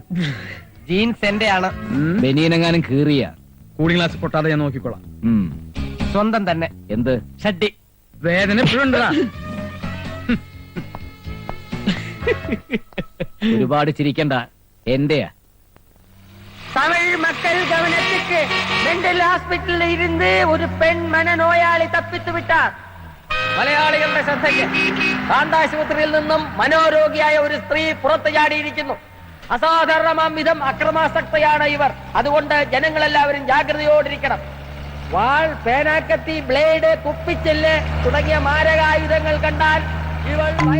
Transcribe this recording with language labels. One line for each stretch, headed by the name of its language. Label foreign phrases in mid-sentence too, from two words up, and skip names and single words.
Malayalam: ജീൻസ് എന്റെ ആണ്. ബനിയനെങ്ങാനും കീറിയ
English: cooling glass
Malayalam: പൊട്ടാതെ ഞാൻ നോക്കിക്കോളാം. സ്വന്തം തന്നെ. എന്ത് ഷഡ്ഡി. വേദന എപ്പോഴും ഉണ്ടടാ. ഒരുപാട് ചിരിക്കണ്ട, എന്റെയാ.
Tamil: தமிழ் மக்கள் கவனத்துக்கு
English: mental hospitalil
Tamil: இருந்து ஒரு பெண் மனநோயாளி தப்பித்து விட்டார்.
Malayalam: മലയാളികളുടെ ശ്രദ്ധയ്ക്ക് കാണ്ടാശുപത്രിയിൽ നിന്നും മനോരോഗിയായ ഒരു സ്ത്രീ പുറത്തു ചാടിയിരിക്കുന്നു. അസാധാരണമാം വിധം അക്രമാസക്തയാണ് ഇവർ. അതുകൊണ്ട് ജനങ്ങളെല്ലാവരും ജാഗ്രതയോടിരിക്കണം. വാൾ, പേനാക്കത്തി, ബ്ലേഡ്, കുപ്പിച്ചെല്ല് തുടങ്ങിയ മാരകായുധങ്ങൾ കണ്ടാൽ ഇവൾ